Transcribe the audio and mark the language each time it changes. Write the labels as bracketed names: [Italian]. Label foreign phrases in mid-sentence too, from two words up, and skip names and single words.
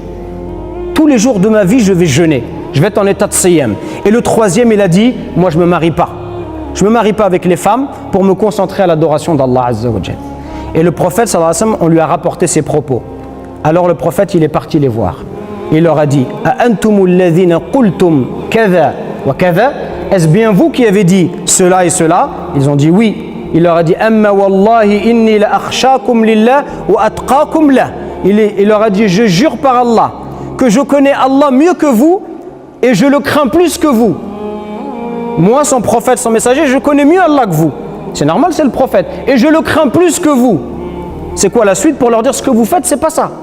[French] Tous les jours de ma vie, je vais jeûner. Je vais être en état de siyam. Et le troisième, il a dit, moi je me marie pas. Je ne me marie pas avec les femmes pour me concentrer à l'adoration d'Allah [Arabic] عز وجل. [French] Et le prophète [Arabic] صلى الله عليه وسلم, [French] on lui a rapporté ses propos. Alors le prophète, il est parti les voir. Il leur a dit, [Arabic] أنتم الذين قلتم كذا وكذا? [French] Est-ce bien vous qui avez dit cela et cela? Ils ont dit oui. Il leur a dit, [Arabic] أما والله إني لأخشاكم لله وأتقاكم له. [French] Il leur a dit, je jure par Allah que je connais Allah mieux que vous et je le crains plus que vous. Moi, son prophète, son messager, je connais mieux Allah que vous. C'est normal, c'est le prophète. Et je le crains plus que vous. C'est quoi la suite pour leur dire ce que vous faites, c'est pas ça.